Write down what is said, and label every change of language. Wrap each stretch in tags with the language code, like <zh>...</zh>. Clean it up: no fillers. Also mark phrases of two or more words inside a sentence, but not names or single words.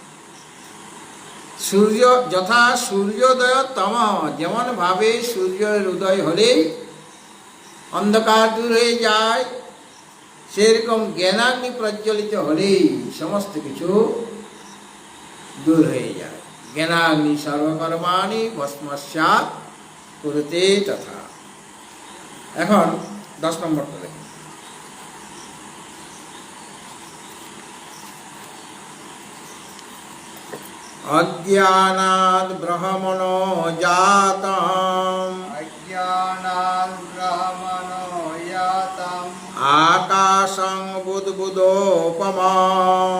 <sa>সূর্য যথা সূর্যোদয় তম,</sa> <bn>যেমন ভাবে সূর্যের উদয় হলেই অন্ধকার দূর হয়ে যায়, সেরকম জ্ঞানাগ্নি প্রজ্বলিত হলেই সমস্ত কিছু দূর হয়ে যায়।</bn> <sa>জ্ঞানাগ্নি সর্বকর্মাণি ভস্মস্যাৎ কুরুতে তথা।</sa> <bn>এখন 10 নম্বরটা দেখুন।</bn> <sa>অজ্ঞানাদ ব্রহ্মণো জাতম, অজ্ঞানাৎ ব্রহ্মণো জাতম, আকাশং বুদ্বুদোপমম,</sa>